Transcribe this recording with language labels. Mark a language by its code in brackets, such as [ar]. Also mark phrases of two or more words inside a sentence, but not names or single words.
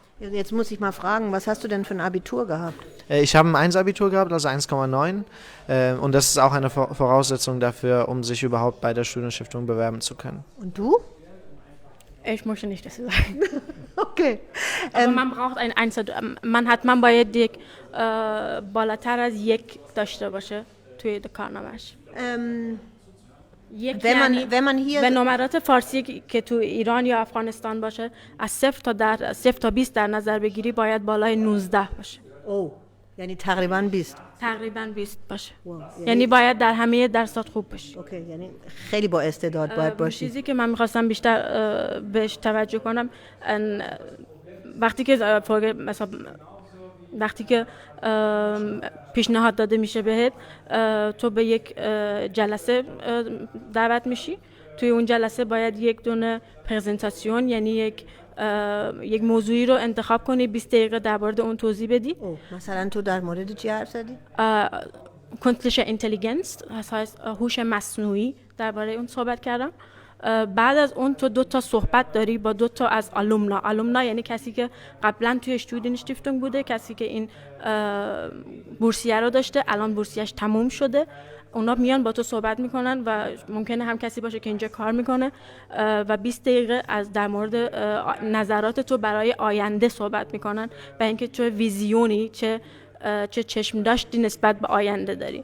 [de] Jetzt muss ich mal fragen, was hast du denn für ein Abitur gehabt? Ich habe ein 1-Abitur gehabt, also 1,9 und das ist auch eine Voraussetzung dafür, um sich überhaupt bei der Studienstiftung bewerben zu können. Und du? Ich möchte nicht das sagen. Okay. Aber man braucht ein man [fa] باید یک بالاتر از 1 داشته باشه توی کارنامه‌اش. [de] wenn man hier [fa] به نمرات فارسی که تو ایران یا افغانستان باشه از 0 تا 20 در نظر بگیری باید بالای 19 باشه. یعنی تقریباً 20. تقریباً 20 باشه. یعنی باید در همه درسات خوب باشی. اوکی، یعنی خیلی با استعداد باید باشی. چیزی که من می‌خواستم بیشتر بهش توجه کنم وقتی که پیشنهاد داده میشه بهت، تو به یک جلسه دعوت میشی. توی اون جلسه باید یک دونه پرزنتاسیون یعنی یک موضوعی رو انتخاب کنی، 20 دقیقه در مورد اون توضیح بدی. مثلا تو در مورد چی حرف زدی؟ [de] künstliche Intelligenz، das heißt [fa] هوش مصنوعی، درباره اون صحبت کردم. بعد از اون تو 2 تا صحبت داری با 2 تا از آلومنا یعنی کسی که قبلا توی Studienstiftung بوده، کسی که این بورسیه رو داشته، الان بورسیه‌اش تموم شده. اونا میان با تو صحبت میکنن و ممکنه هم کسی باشه که اینجا کار میکنه و 20 دقیقه از در مورد نظرات تو برای آینده صحبت میکنن و اینکه چه ویزیونی، چه چشم داشتی نسبت به آینده داری.